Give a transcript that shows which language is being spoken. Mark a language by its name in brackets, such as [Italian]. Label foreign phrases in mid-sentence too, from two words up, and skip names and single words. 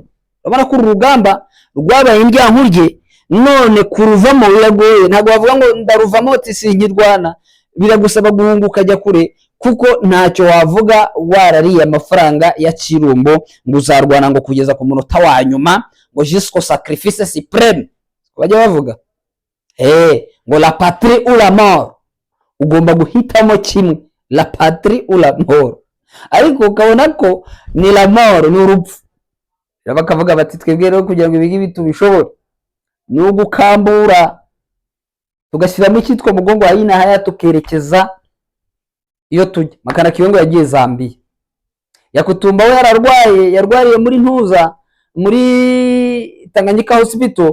[Kinyarwanda] Urabona ko urugamba rwabaye indyankurye, none kuruvamo biragoye. Ntabwo bavuga ngo ndaruvamo ati sinkirwana, biragusaba guhunguka ajya kure, kuko ntacyo wavuga warariye amafaranga ya Kirumbo ngo uzarwana ngo kugeza ku munota wa nyuma ngo [French] jusqu'au sacrifice suprême. [Kinyarwanda] Bajya bavuga ngo [French] la patrie ou la mort, [Kinyarwanda] ugomba guhitamo kimwe, [French] la patrie ou la mort. [Kinyarwanda] Ariko ukabona ko ni [French] la mort, [Kinyarwanda] ni urupfu. Bakavuga bati twebwe rero kugira ngo ibigi tubishobore ni ugukambura tugashyiramo icyitwa mugongo wa yina haya tukerekeza iyo tujya. Makanaki ngo yagiye Zambia, Yakutumba we yarwariye muri Ntuza muri Tanganyika Hospital.